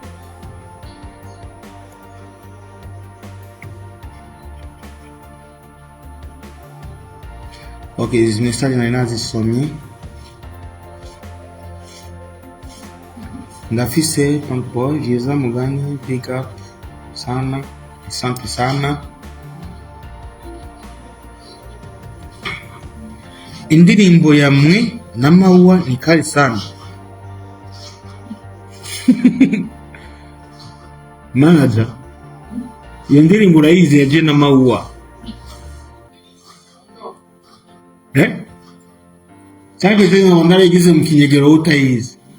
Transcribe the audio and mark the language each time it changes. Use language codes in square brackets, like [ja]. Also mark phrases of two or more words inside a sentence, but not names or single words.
[rn] Okay, izi message nari nazisomye. Ndafise Punkboy Vyiza Mugani, [en] big up [sw] sana, asante sana. [rn] Indirimbo ya mwe na Maua ni kali sana. Manager, iyo ndirimbo urayizi ya je na Maua? Cyangwa tena ndarayigize mu kinyegero utayizi?